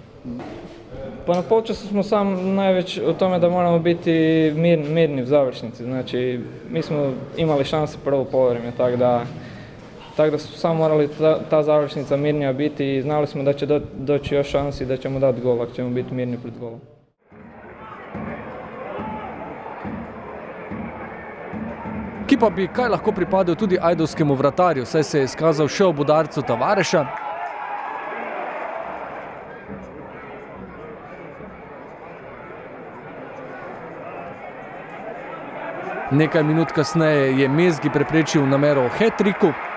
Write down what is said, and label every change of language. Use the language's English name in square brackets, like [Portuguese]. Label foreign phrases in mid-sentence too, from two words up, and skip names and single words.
[Serbian] Pa na polčasu smo sam najveć o tome da moramo biti mirni u završnici, znači mi smo imali šanse prvo poluvreme, tako da su samo morali ta završnica mirnija biti i znali smo da će doći još šansi i da ćemo dati gol ako ćemo biti mirni pred golom. [Slovenian] Ki pa bi kaj lahko pripadel tudi ajdovskemu vratarju, saj se je izkazal še ob udarcu Tavareša. Nekaj minut kasneje je Mezgi preprečil namero o hat-tricku.